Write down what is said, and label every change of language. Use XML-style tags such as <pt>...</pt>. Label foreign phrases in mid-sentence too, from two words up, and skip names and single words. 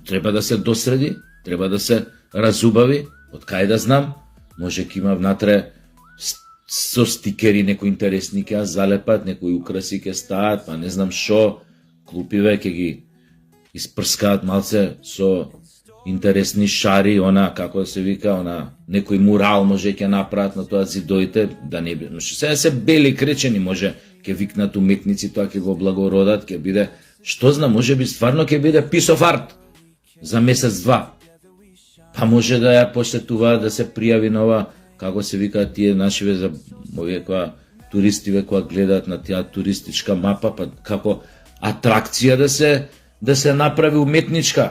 <mk>треба да се досреди, треба да се разубави, од кај да знам, може ќе има внатре со стикери некои интересни ќе залепат, некои украси ќе стават, па не знам шо, клупиве ќе ги испрскаат малце со интересни шари, она, како се вика, она, некој мурал може ќе направат на тоа зидоите, да не биде. Сега се бели кречени, може ќе викнат уметници, тоа ќе го благородат, ќе биде, што знам, може би стварно ќе биде</mk> <en>piece of art</en> <mk>за месец-два. Па може да ја посетуваат, да се пријави на ова, како се вика тие нашиве за овие која туристиве која гледаат на таа туристичка мапа, па како атракција да се направи уметничка.</mk>